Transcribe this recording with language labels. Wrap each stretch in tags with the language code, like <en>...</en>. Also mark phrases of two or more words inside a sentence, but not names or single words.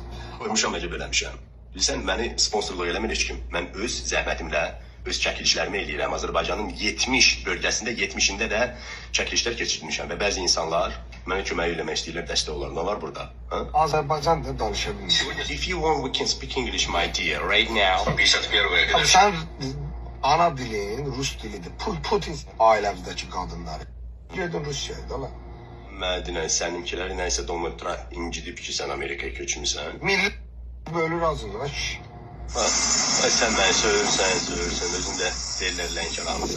<az>Qoymuşam, əcəb eləmişəm. Bilsən, məni sponsorluq eləmir heç kim. Mən öz zəhmətimlə, öz çəkilişlərimi eləyirəm. Azərbaycanın 70 bölgəsində, 70-ində də çəkilişlər keçirmişəm və bəzi insanlar mənə kömək eləmək istəyirlər, dəstək olar. Nə var burada? Azərbaycan da danışa bilmirsən.</az> <en>If you want, we can speak English, my dear, right now.</en> <az>51-yə qədər. Sən ana dilin Rus dilidir. Putin ailəmizdəki qadınları. Gedin Rusiyaya da lan. Mədinə, səninkiləri nəysə Donald Trump incidib ki, sən Amerikaya köçmüsən. Milli bölür ağzını. Sən məni söyürsən, özün də deyirlər Lənkəranlısan.</az>